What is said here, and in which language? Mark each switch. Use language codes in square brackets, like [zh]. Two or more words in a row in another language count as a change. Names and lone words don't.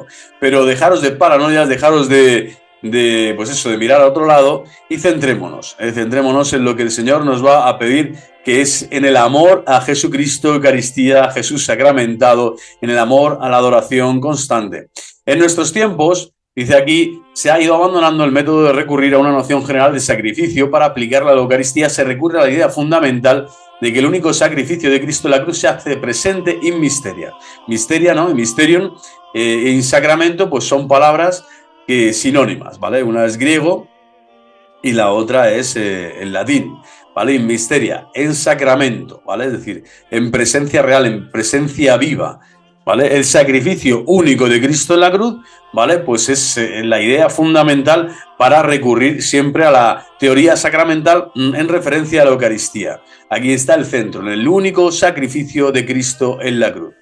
[es] Pero dejaros de paranoias, dejaros pues eso, de mirar a otro lado y centrémonos en lo que el Señor nos va a pedir, que es en el amor a Jesucristo, Eucaristía, a Jesús sacramentado, en el amor a la adoración constante. En nuestros tiempos, dice aquí, se ha ido abandonando el método de recurrir a una noción general de sacrificio. Para aplicarla a la Eucaristía se recurre a la idea fundamental de que el único sacrificio de Cristo en la cruz se hace presente [la] in misteria. Misteria, ¿no? Mysterium, in sacramento, [es] pues son palabras sinónimas, ¿vale? Una es griego y la otra es en latín, ¿vale? [la] In misteria, [es] en sacramento, ¿vale? Es decir, en presencia real, en presencia viva, ¿vale? El sacrificio único de Cristo en la cruz, ¿vale? Pues es la idea fundamental para recurrir siempre a la teoría sacramental en referencia a la Eucaristía. Aquí está el centro, en el único sacrificio de Cristo en la cruz.